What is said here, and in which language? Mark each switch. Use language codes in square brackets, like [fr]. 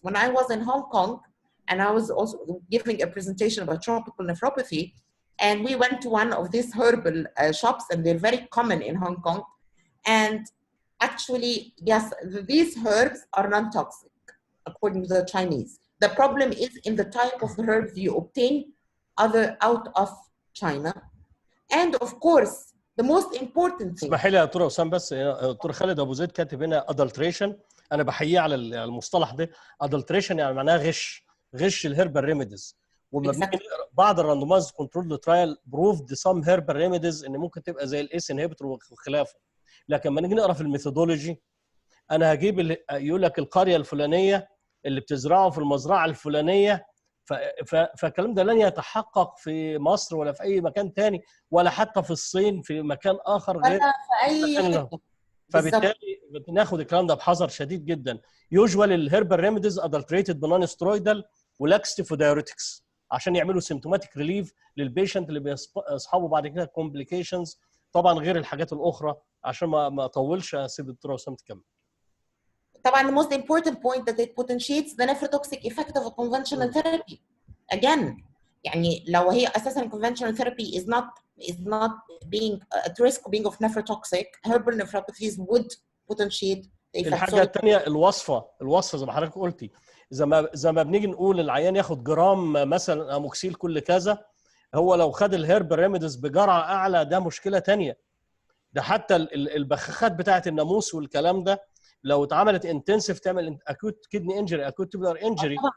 [en] When I was in Hong Kong, and I was also giving a presentation about tropical nephropathy, and we went to one of these herbal shops, and they're very common in Hong Kong. And actually, yes, these herbs are non-toxic, according to the Chinese. The problem is in the type of herbs you obtain out of China. And of course, the most important thing. [ar] اسمحي لي يا دكتور وسام، بس دكتور خالد ابو زيد كاتب هنا adulteration. انا بحييه على المصطلح ده. adulteration يعني معناها غش الهيربال ريميديز. وما بنيجي نقرا بعض الراندومايزد كنترول ترايل بروفد سام هيربال ريميديز ان ممكن تبقى زي الاس انهبيتور وخلافه. لكن لما نيجي نقرا في الميثودولوجي، انا هجيب يقول لك القريه الفلانيه اللي بتزرعه في المزرعه الفلانيه، فالكلام ده لن يتحقق في مصر ولا في اي مكان تاني، ولا حتى في الصين في مكان اخر غير في اي حته. فبالتالي بناخد الكلام ده بحذر شديد جدا. يوجوال الهيربال ريميديز ادلتريتد بنون سترويدال ولاكستيف ودايوريتكس عشان يعملوا سيمتوماتيك ريليف للبيشنت اللي بيصحابه بعد كده كومبليكيشنز، طبعا غير الحاجات الاخرى. عشان ما اطولش اسيب الدكتوره وسام تكمل. طبعا [en] the most important point that it potentiates the nephrotoxic effect of a conventional therapy. Again, [ar] يعني لو هي اساسا [en] conventional therapy is not being at risk of being of nephrotoxic, herbal nephropathies would potentiate the effect. [ar] الحاجه الثانيه الوصفه زي ما حضرتك قلتي، زي ما بنيجي نقول العيان ياخد جرام مثلا اموكسيل كل كذا، هو لو خد الهيربال ريميديز بجرعه اعلى ده مشكله ثانيه. ده حتى البخاخات بتاعه الناموس والكلام ده لو اتعملت انتنسيف تعمل اكوت كدني انجري، اكوت تيبولار انجري.